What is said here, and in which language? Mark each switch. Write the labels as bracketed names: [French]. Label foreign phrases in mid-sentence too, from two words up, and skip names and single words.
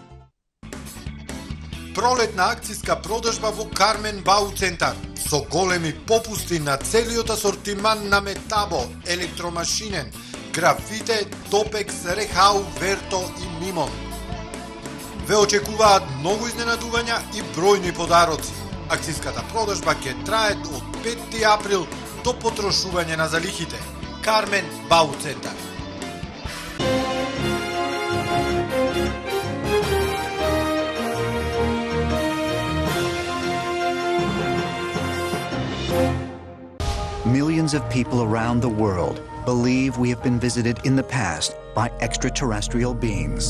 [Macedonian] Пролетна акцијска продажба во Кармен Бау Центар со големи попусти на целиот асортиман на Метабо, електромашинен, графите, Топекс, Рехау, Верто и Мимон. Ве очекуваат многу изненадувања и бројни подароци. Акцијската продажба ќе трае од 5 април до потрошување на залихите. Кармен Бау Центар. [English] Millions of people around the world believe we have been visited in the past by extraterrestrial beings.